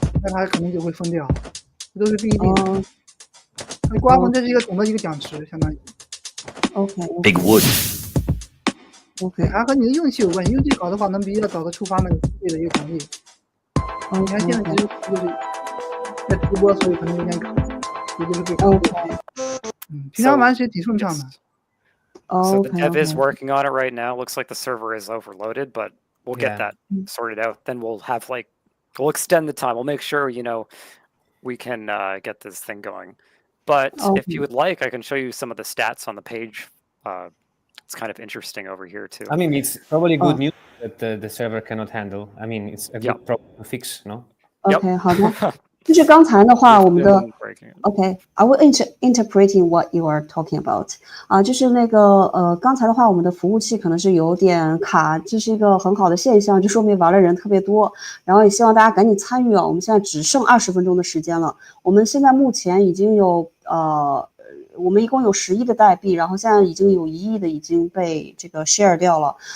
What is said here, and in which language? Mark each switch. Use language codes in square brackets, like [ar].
[zh] 那他可能就会分掉，这都是不一定的。那瓜分这是一个总的一个奖池，相当于。 OK。 [en] Big wood. OK。 [zh] 还和你的运气有关，运气好的话能比较早的触发那个世界的一个奖励。你看现在其实就是在直播，所以可能有点卡，也就是被卡住。平常玩其实挺顺畅的。 [en] So the dev is working on it right now. Looks like the server is overloaded, but we'll get that sorted out. Then we'll have we'll extend the time. We'll make sure, we can get this thing going. But if you would like, I can show you some of the stats on the page. It's kind of interesting over here too. I mean, it's probably good news that the server cannot handle. I mean, it's a good problem to fix, no? [zh] OK， 好的。就是刚才的话，我们的 [en] OK，I will interpreting what you are talking about。 [zh] 就是那个刚才的话，我们的服务器可能是有点卡，这是一个很好的现象，就说明玩的人特别多。然后也希望大家赶紧参与啊！我们现在只剩20分钟的时间了。我们现在目前已经有我们一共有10亿的代币，然后现在已经有1亿的已经被这个 share 掉了。